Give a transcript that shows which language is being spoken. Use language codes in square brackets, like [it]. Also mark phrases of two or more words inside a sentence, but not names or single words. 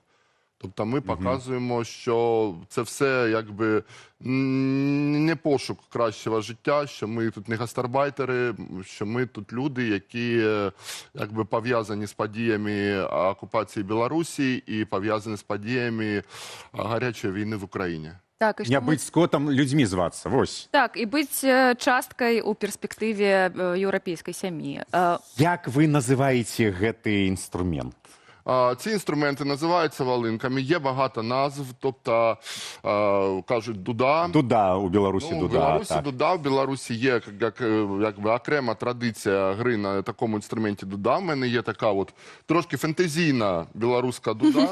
[uk] Тобто ми показуємо, що це все не пошук кращого життя, що ми тут не гастарбайтери, що ми тут люди, які пов'язані з подіями окупації Білорусі і пов'язані з подіями гарячої війни в Україні. [be] Так, не быць скотам, людзьмі звацца, вось. Так, і быць часткай у перспектыве еўрапейскай сям'і. Як вы называеце гэты інструмент? [uk] Ці інструменти називаються волинками, є багато назв, тобто кажуть дуда. Дуда у Білорусі, Ну, в дуда. Білорусі Так. дуда, в Білорусі є якби окрема традиція гри на такому інструменті дуда. В мене є така от трошки фентезійна білоруська дуда.